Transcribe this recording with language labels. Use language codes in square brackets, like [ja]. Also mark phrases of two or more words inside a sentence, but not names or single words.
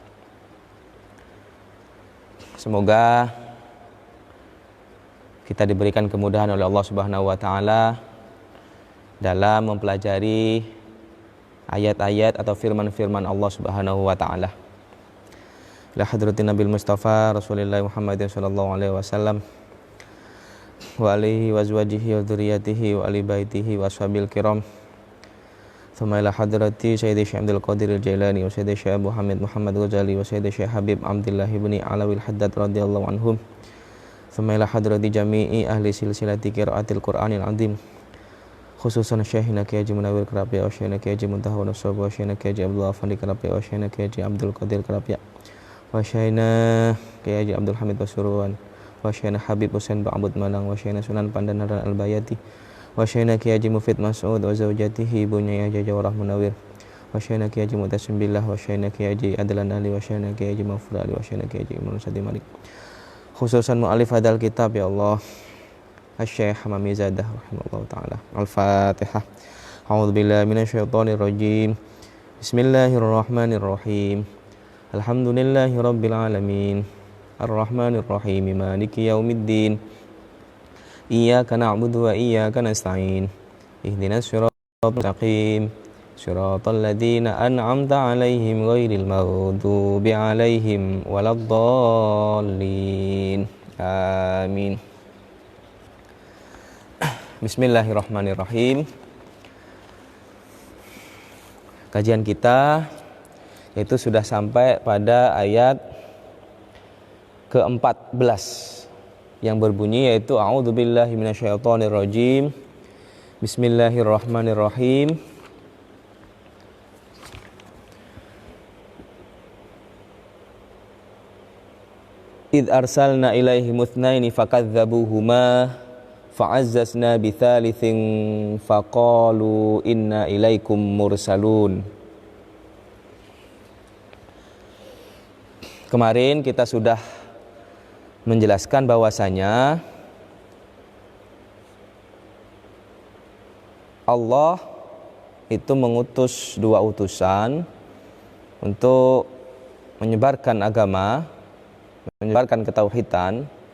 [id] Semoga kita diberikan kemudahan oleh Allah [ar] سبحانه وتعالى [id] dalam mempelajari ayat-ayat atau firman-firman Allah [ar] سبحانه وتعالى. لحضرة النبي المصطفى رسول الله محمد صلى الله عليه وسلم وآله وأزواجه وذريته وآل بيته وأصحاب الكرام. ثم إلى حضرة سيدي الشيخ عبد القادر الجيلاني وسيدي الشيخ أبو حامد محمد غزالي وسيدي الشيخ حبيب عبد الله ابن علوي الحداد رضي الله عنهم. Thumma ila hadrati jami'i ahli silsilati qiraatil Qur'anil azim, khususan Syekhina Kiai Haji Munawir Kerapia wa Syekhina Kiai Haji Muntahun Nusab wa Syekhina Kiai Haji Abdullah Afandi Kerapia wa Syekhina Kiai Haji Abdul Qadir Kerapia wa Syekhina Kiai Haji Abdul Hamid Pasuruan wa Syekhina Habib Husain Ba'bud Malang wa Syekhina Sunan Pandanaran Al-Bayati wa Syekhina Kiai Haji Mufid Mas'ud wa zawjatihi Ibunya Haji Jawarah Munawir wa Syekhina Kiai Haji Mutasim Billah wa Syekhina Kiai Haji Adlan Ali wa Syekhina Kiai Haji Mafur Ali wa Syekhina Kiai Haji Ibnu Sadi Malik, khususan mu'alif hadal kitab ya Allah Asy-Syaikh Hamami Zadah rahimahullah ta'ala. الفاتحة. أعوذ بالله من الشيطان الرجيم. بسم الله الرحمن الرحيم. الحمد لله رب العالمين. الرحمن الرحيم. مالك يوم الدين. إياك نعبد وإياك نستعين. اهدنا الصراط المستقيم. صراط الذين أنعمت عليهم غير المغضوب عليهم ولا الضالين. Amin. بسم الله الرحمن الرحيم. [id] Kajian kita yaitu sudah sampai pada ayat ke-14 yang berbunyi yaitu [ar] أعوذ بالله من الشيطان الرجيم. بسم الله الرحمن الرحيم. إذ أرسلنا إليهم اثنين فكذبوهما فعززنا بثالث فقالوا إنا إليكم مرسلون. [id] Kemarin kita sudah menjelaskan bahwasanya Allah itu mengutus dua utusan untuk menyebarkan agama, menyebarkan ketauhidan